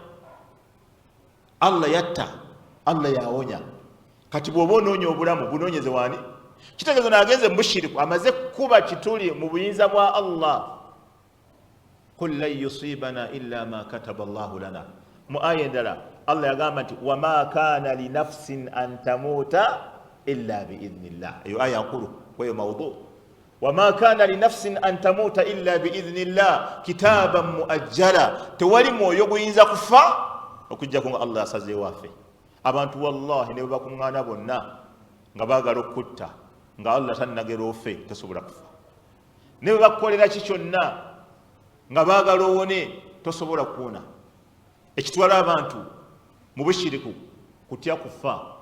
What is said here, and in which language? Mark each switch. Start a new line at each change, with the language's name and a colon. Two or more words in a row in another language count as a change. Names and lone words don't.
Ganda: Allah yatta Allah yawonya kati bw'oba onoonya obulamu bunoonyeze waani kitegeeza naagenze mu bushiriku amaze kuba kituli mu buyinza bwa Allah
Arabic: قل لن يصيبنا إلا ما كتب الله لنا
Ganda: mu aya endala Allah yagamba nti
Arabic: وما كان لنفس أن تموت إلا
Ganda: biidhnillah eyo aya nkulu kweyo mawdu
Arabic: وما كان لنفس أن تموت إلا بإذن الله كتابا مؤجلا
Ganda: tewali mwoyo guyinza kufa okujjako nga Allah asaze waffe abantu wallahi ne bakuŋŋaana bonna nga baagala okutta nga Allah tannagera ofe tosobola kufa ne bakukolera ki kyonna nga baagala owone tosobola kuwona ekitwala abantu mu bushiriku kutya kufa